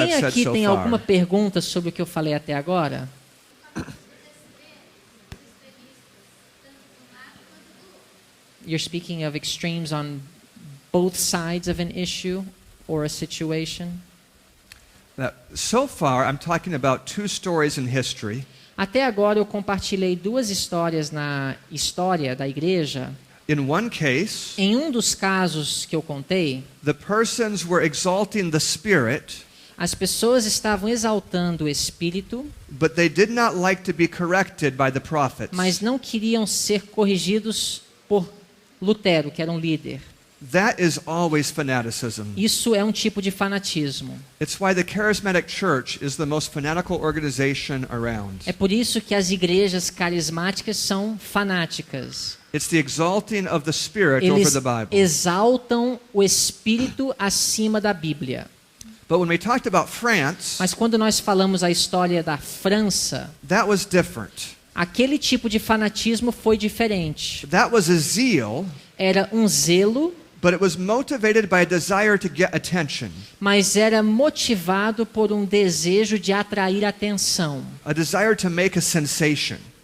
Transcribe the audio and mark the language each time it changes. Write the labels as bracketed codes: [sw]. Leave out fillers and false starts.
[pt] Alguém [en] I've said [pt] aqui [en] so [pt] tem [en] far? [pt] alguma pergunta sobre o que eu falei até agora? [en] You're speaking of extremes on both sides of an issue or a situation? So far, I'm talking about two stories in history. [pt] Até agora eu compartilhei duas histórias na história da igreja. [en] In one case, [pt] Em um dos casos que eu contei, [en] the persons were exalting the Spirit, [pt] as pessoas estavam exaltando o Espírito, [en] but they did not like to be corrected by the prophets. [pt] mas não queriam ser corrigidos por Lutero, que era um líder. [en] That is always fanaticism. [pt] Isso é um tipo de fanatismo. [en] It's why the charismatic church is the most fanatical organization around. [pt] É por isso que as igrejas carismáticas são fanáticas. [en] It's the exalting of the Spirit over [pt] Eles [en] the Bible. [pt] exaltam o Espírito acima da Bíblia. [en] But when we talked about France, [pt] Mas quando nós falamos a história da França, [en] that was different. [pt] aquele tipo de fanatismo foi diferente. [en] That was a zeal, [pt] Era um zelo, [en] but it was motivated by a desire to get attention, [pt] mas era motivado por um desejo de atrair atenção. [en] a desire to make a sensation.